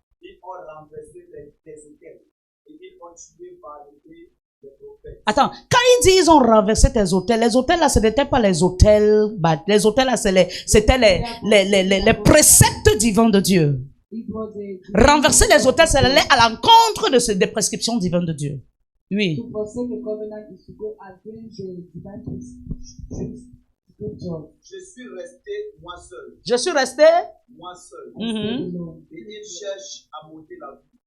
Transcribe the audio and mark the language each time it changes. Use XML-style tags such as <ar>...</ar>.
<fr>Ils ont renversé tes autels et ils ont tué par l'épée les prophètes. Attends, quand il dit ils ont renversé tes autels, les autels là, ce n'étaient pas les autels, les autels là, c'était les préceptes divins de Dieu.</fr> <en>it was a</en> <fr>Renverser les autels, c'est aller à l'encontre des prescriptions divines de Dieu. Oui.</fr> <en>to forsake the covenant is to go against the divine scripture.</en> <fr>Je suis resté moi seul, Je suis resté. moi seul. Mhm,</fr> <en>Alone.</en> <fr>Et ils cherchent à monter la vie.</fr>